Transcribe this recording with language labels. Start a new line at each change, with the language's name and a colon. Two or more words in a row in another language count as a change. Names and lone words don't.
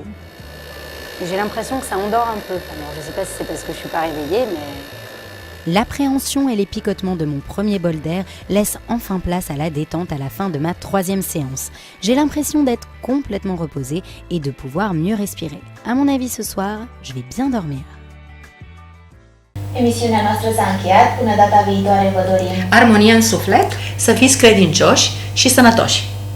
French: J'ai l'impression que ça endort un peu. Alors je ne sais pas si c'est parce que je ne suis pas réveillée, mais... L'appréhension et les picotements de mon premier bol d'air laissent enfin place à la détente à la fin de ma 3e séance. J'ai l'impression d'être complètement reposée et de pouvoir mieux respirer. À mon avis, ce soir, je vais bien dormir.
Romanian: Emisiunea noastră s-a încheiat. Până data viitoare vă dorim Armonia în suflet. Să fiți credincioși și sănătoși!